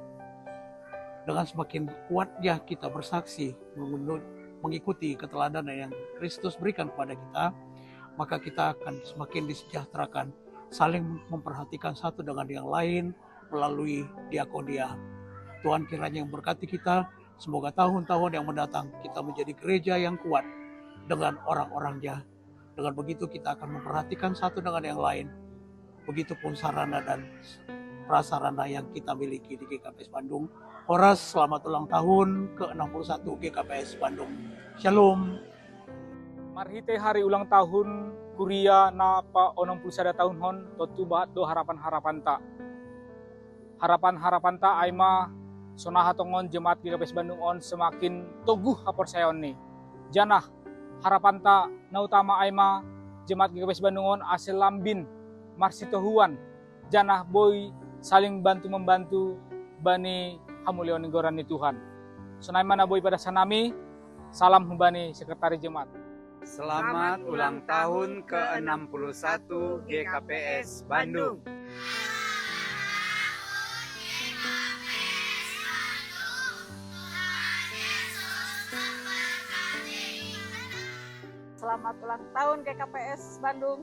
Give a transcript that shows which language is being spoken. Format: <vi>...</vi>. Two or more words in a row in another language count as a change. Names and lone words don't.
<id>Dengan semakin kuatnya kita bersaksi, mengikuti keteladanan yang Kristus berikan kepada kita, maka kita akan semakin disejahterakan, saling memperhatikan satu dengan yang lain melalui diakonia. Tuhan kiranya yang berkati kita. Semoga tahun-tahun yang mendatang kita menjadi gereja yang kuat dengan orang-orangnya Dengan begitu kita akan memperhatikan satu dengan yang lain. Begitupun sarana dan prasarana yang kita miliki di GKPS Bandung. Horas, selamat ulang tahun ke-61 GKPS Bandung. Shalom.</id> <bts>Marhite</bts> <id>hari ulang tahun</id> <bts>Kuria na pa 61 tahun hon totu bahat do harapan-harapan ta. Harapan-harapan ta aima sonaha tongon jemaat GKPS Bandung on semakin toguh haporsayon ni. Janah harapan ta na utama aima jemaat GKPS Bandung on asel lambin marsitohuan. Janah boy</bts> <id>saling bantu-membantu</id> <bts>bani hamulion goran ni Tuhan. Sonai mana boy pada sanami, salam bani sekretari jemaat.</bts> <id>Selamat ulang tahun ke-61 GKPS Bandung. Selamat ulang tahun GKPS Bandung.</id>